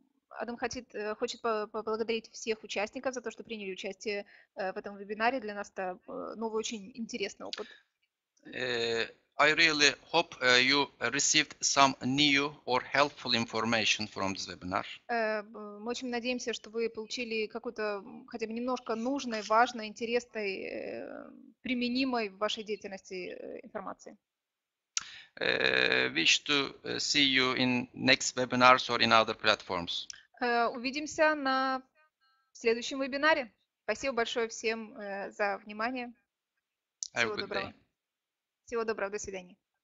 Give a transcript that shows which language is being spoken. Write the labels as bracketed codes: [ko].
[ru] Адам хочет поблагодарить всех участников за то, что приняли участие в этом вебинаре. Для нас это новый, очень интересный опыт. [en] I really hope you received some new or helpful information from this webinar. [ru] Мы очень надеемся, что вы получили какую-то хотя бы немножко нужной, важной, интересной, применимой в вашей деятельности информации. [en] Wish to see you in next webinars or in other platforms. [ru] Увидимся на следующем вебинаре. Спасибо большое всем за внимание. Всего доброго. Всего доброго. До свидания.